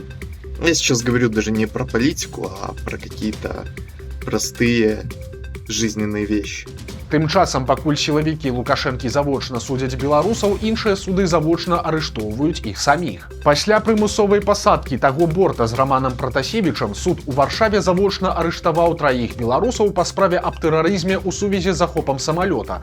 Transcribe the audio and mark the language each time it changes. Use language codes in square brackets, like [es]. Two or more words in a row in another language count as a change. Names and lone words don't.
[ru] Я сейчас говорю даже не про политику, а про какие-то простые жизненные вещи. [be] Тым часам, пакуль сілавікі Лукашэнкі завочна судзяць беларусаў, іншыя суды завочна арыштоўваюць іх саміх. Пасля прымусовай пасадкі таго борта з Раманам Пратасевічам суд у Варшаве завочна арыштаваў 3 беларусаў па справе аб тэрарызме ў сувязі з захопам самалёта.